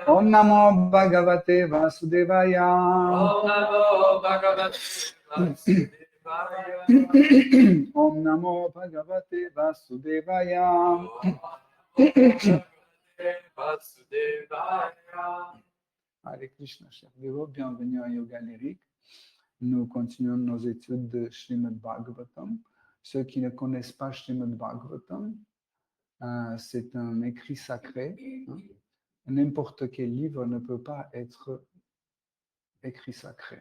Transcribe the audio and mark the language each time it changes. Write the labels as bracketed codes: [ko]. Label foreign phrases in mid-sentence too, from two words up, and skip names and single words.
[sa] Om Namo Bhagavate Vasudevaya. Om Namo Bhagavate Vasudevaya. Om Namo Bhagavate Vasudevaya. Vasudevaya. Hare Krishna, [fr] chers dévots, bienvenue à Yoga Lyrique. Nous continuons nos études de Srimad Bhagavatam. Ceux qui ne connaissent pas Srimad Bhagavatam, c'est un écrit sacré. Hein. N'importe quel livre ne peut pas être écrit sacré.